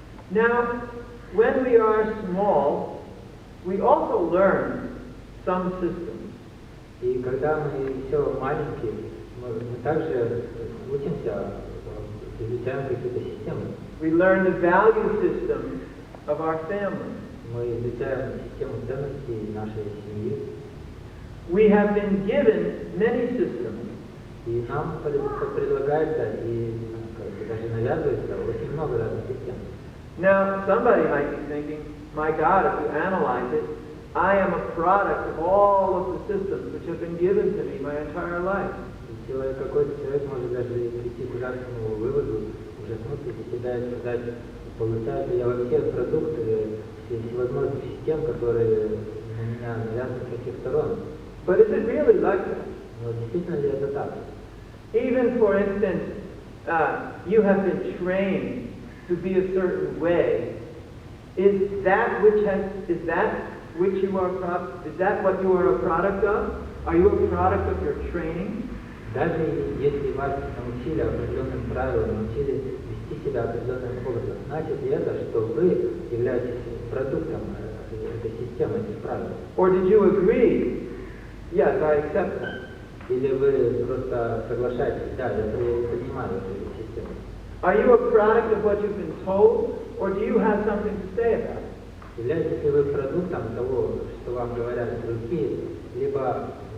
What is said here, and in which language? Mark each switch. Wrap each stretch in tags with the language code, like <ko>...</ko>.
<en>Now, when we are small, we also learn some systems.</en> <ru>И когда мы еще маленькие, мы также учимся, изучаем какие-то системы.</ru> <en>We learn the value systems of our family.</en> <ru>Мы изучаем систему ценностей нашей семьи.</ru> <en>We have been given many systems.</en> <ru>И нам предлагается и даже навязывается очень много разных систем.</ru> <en>Now, somebody might be thinking, my God, if you analyze it, I am a product of all of the systems which have been given to me my entire life.</en> <ru>Какой-то человек может даже прийти к ужасному выводу, ужаснуться для себя и сказать, получается, я вообще продукт всевозможных систем, которые на меня навязаны со всех сторон.</ru> <en>But is it really like that?</en> <ru>Но действительно ли это так?</ru> <en>Even, for instance, you have been trained to be a certain way. Is that what you are a product of? Are you a product of your training?</en> <ru>Даже если вас научили определенным правилам, научили вести себя определенным образом, значит ли это, что вы являетесь продуктом этой системы, этих правил?</ru> <en>Or did you agree? Yes, I accept that.</en> <ru>Или вы просто соглашаетесь, да, я принимаю эту систему?</ru> <en>Are you a product of what you've been told, or do you have something to say about it?</en> <ru>Являетесь ли вы продуктом того, что вам говорят другие, либо</ru>